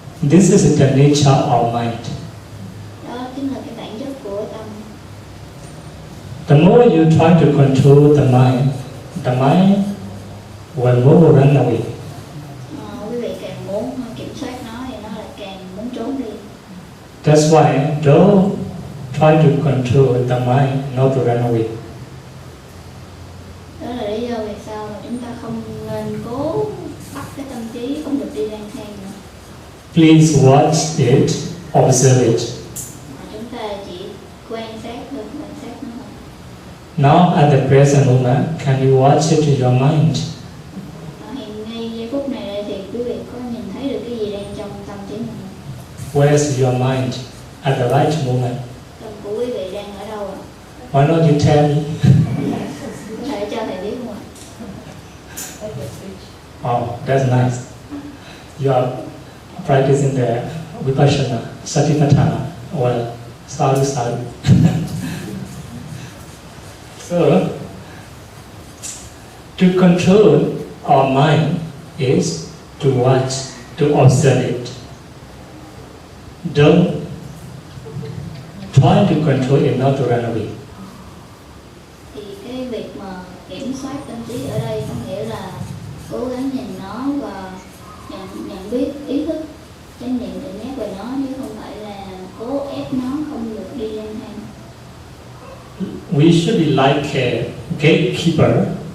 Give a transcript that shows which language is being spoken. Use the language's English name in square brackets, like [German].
[English] This is the nature of mind. [Vietnamese] Đó chính là cái bản chất của tâm. [English] The more you try to control the mind will more run away. [Vietnamese] Quý vị càng muốn kiểm soát nó thì nó lại càng muốn trốn đi. [English] That's why don't try to control the mind not to run away. [Vietnamese] Đó là lý do vì sao mà chúng ta không nên cố bắt cái tâm trí không được đi lang thang nữa. [English] Please watch it, observe it. [Vietnamese] Mà chúng ta chỉ quan sát thôi, quan sát nó thôi. [English] Now at the present moment, can you watch it in your mind? [Vietnamese] Hiện ngay giây phút này đây thì quý vị có nhìn thấy được cái gì đang trong tâm trí mình? [English] Where's your mind at the right moment? [Vietnamese] Tâm của quý vị đang ở đâu ạ? [English] Why not you tell me? [Vietnamese] Có thể cho thầy biết không ạ? [English] Oh, that's nice. You are practicing the Vipassana, Satipatthana. Well, sadhu. So, to control our mind is to watch, to observe it. Don't try to control it, not to run away. [Vietnamese] Thì cái việc mà kiểm soát tâm trí ở đây có nghĩa là cố gắng nhìn nó và nhận biết ý thức, chánh niệm tự giác về nó, chứ không phải là cố ép nó không được đi lang thang. [English] We should be like a gatekeeper.